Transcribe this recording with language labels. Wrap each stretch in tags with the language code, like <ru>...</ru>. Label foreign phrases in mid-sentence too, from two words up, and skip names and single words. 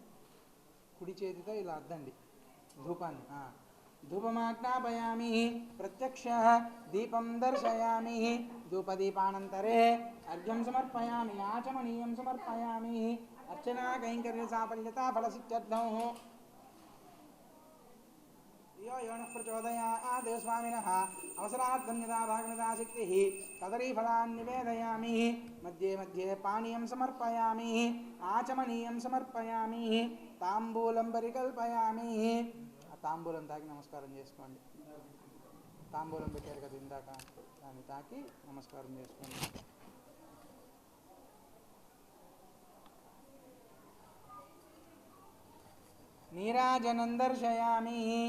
<te>కుడి చేతితో ఇలా అద్దండి ధూపాన్ని.</te> <sa>ధూపమాజ్ఞాపయామి. ప్రత్యక్ష దీపం దర్శయామి. ధూపదీపానంతరే అర్ఘ్యం సమర్పయామి. ఆచమనీయం సమర్పయామి. అర్చనా కైంకర్య సాఫల్యత ఫలసిత్యర్థం. यो योनः प्रचोदयात् देवस्वामिनः अवसरार्थं यदा भागमिदाशक्तिः कदलीफलान् निवेदयामि. मध्ये मध्ये पानीयं समर्पयामि. आचमनीयं समर्पयामि. తాంబూలం పరికల్పయామి.</sa> <te>ఆ తాంబూలం తాకి నమస్కారం చేసుకోండి. తాంబూలం పెట్టారు కదా ఇందాక, దాన్ని తాకి నమస్కారం చేసుకోండి.</te> <sa>నీరాజనం దర్శయామి.</sa>